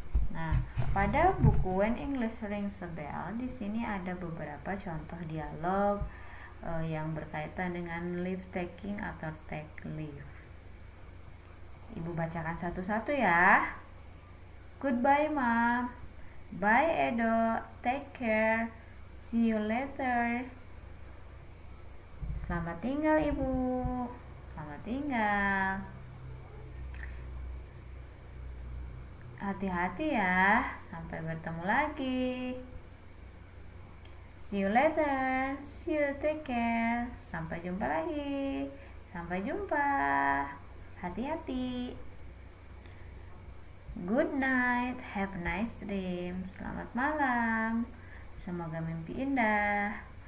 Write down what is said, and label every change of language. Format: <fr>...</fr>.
<id>Nah, pada buku When English Rings a Bell, di sini ada beberapa contoh dialog yang berkaitan dengan leave taking atau take leave. Ibu bacakan satu-satu ya.</id> <en>Goodbye mom, bye Edo, take care, see you later.</en> <id>Selamat tinggal ibu, selamat tinggal. Hati-hati ya, sampai bertemu lagi.</id> <en>See you later, see you, take care.</en> <id>Sampai jumpa lagi, sampai jumpa. Hati-hati.</id> <en>Good night, have a nice dream.</en> <id>Selamat malam, semoga mimpi indah.</id>